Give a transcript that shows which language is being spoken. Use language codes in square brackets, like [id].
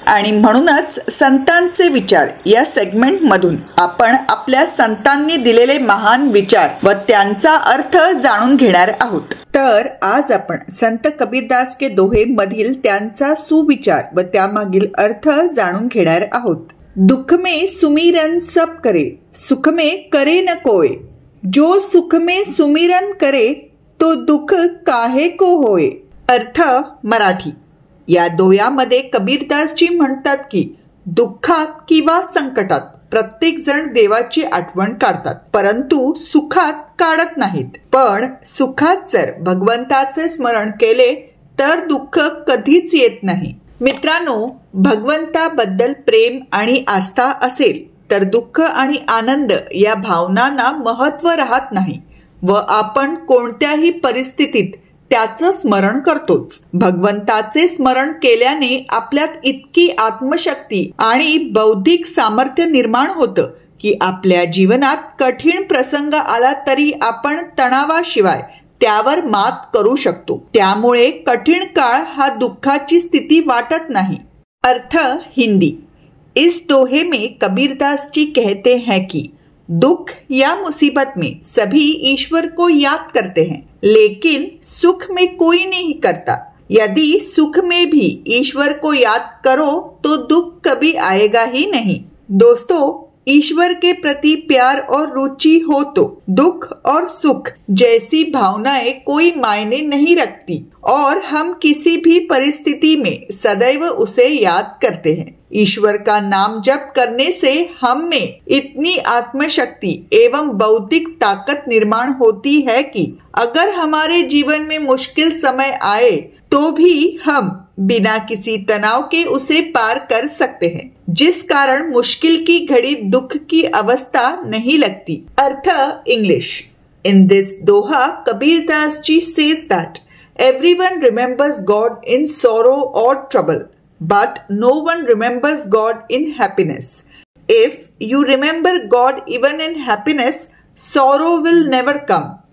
[mr] आणि म्हणूनच संतांचे विचार या सेगमेंट मधून आपण आपल्या संतांनी दिलेले महान विचार व त्यांचा अर्थ जाणून घेणार आहोत। तर आज आपण संत कबीरदास [hi] के दोहे [mr] मधील त्यांचा सुविचार व त्यामागील अर्थ जाणून घेणार आहोत। [hi] दुख में सुमिरन सब करे, सुख में करे न कोय। जो सुख में सुमिरन करे, तो दुख काहे को होय। [mr] अर्थ मराठी। या दोह्यामध्ये कबीरदासजी म्हणतात की दुःखात किंवा संकटात प्रत्येक जण देवाची आठवण काढतात, परंतु सुखात काढत नाहीत। पण सुखात जर भगवंताचे स्मरण केले तर दुःख कधीच येत नाही। मित्रांनो, भगवंताबद्दल प्रेम आणि आस्था असेल तर दुःख आणि आनंद या भावनांना महत्त्व राहत नाही व आपण कोणत्याही परिस्थितीत त्याचं स्मरण करतोच। भगवंताचे स्मरण केल्याने आपल्यात इतकी आत्मशक्ती आणि बौद्धिक सामर्थ्य निर्माण होतं की आपल्या जीवनात कठीण प्रसंग आला तरी आपण तणावाशिवाय त्यावर मात करू शकतो। त्यामुळे कठीण काळ हा दुःखाची स्थिती वाटत नहीं। अर्थ हिंदी। [hi] इस दोहे में कबीरदास जी कहते हैं कि दुख या मुसीबत में सभी ईश्वर को याद करते हैं, लेकिन सुख में कोई नहीं करता। यदि सुख में भी ईश्वर को याद करो तो दुख कभी आएगा ही नहीं। दोस्तों, ईश्वर के प्रति प्यार और रुचि हो तो दुख और सुख जैसी भावनाएं कोई मायने नहीं रखती और हम किसी भी परिस्थिति में सदैव उसे याद करते हैं। ईश्वर का नाम जप करने से हम में इतनी आत्मशक्ति एवं बौद्धिक ताकत निर्माण होती है कि अगर हमारे जीवन में मुश्किल समय आए तो भी हम बिना किसी तनाव के उसे पार कर सकते हैं, जिस कारण मुश्किल की घड़ी दुख की अवस्था नहीं लगती। अर्थ English. [en] In this doha, Kabirdas ji says that everyone remembers God in sorrow or trouble, but no one remembers God in happiness. If you remember God even in happiness, sorrow will never come.